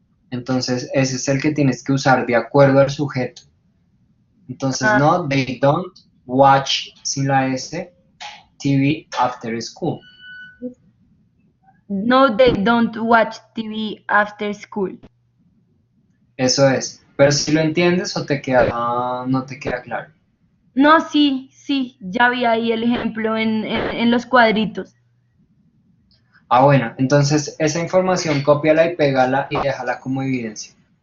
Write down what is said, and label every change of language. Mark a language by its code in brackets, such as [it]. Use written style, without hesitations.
[es] Entonces, ese es el que tienes que usar de acuerdo al sujeto. [en] Entonces, no, they don't watch [es] sin la S, [en] TV after school. No, they don't watch TV after school. [es] Eso es. Pero si lo entiendes o te queda, no te queda claro. No, sí, ya vi ahí el ejemplo en los cuadritos. Bueno, entonces esa información cópiala y pégala y déjala como evidencia.